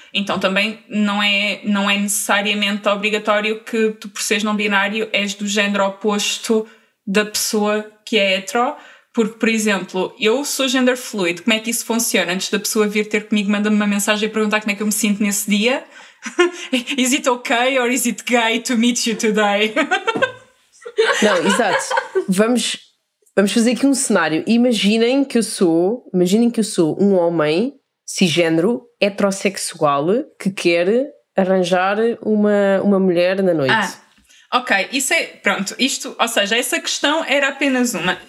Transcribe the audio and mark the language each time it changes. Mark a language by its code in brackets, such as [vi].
[pt] Então também não é necessariamente obrigatório que tu, por seres não binário, és do género oposto da pessoa que é hetero. Porque, por exemplo, eu sou gender fluid. Como é que isso funciona? Antes da pessoa vir ter comigo, manda-me uma mensagem a perguntar como é que eu me sinto nesse dia. [en] Is it okay or is it gay to meet you today? [pt] Não, exato. Vamos fazer aqui um cenário. Imaginem que eu sou um homem cisgênero, heterossexual, que quer arranjar uma mulher na noite. Ok, isso é, pronto, isto, ou seja, essa questão era apenas uma.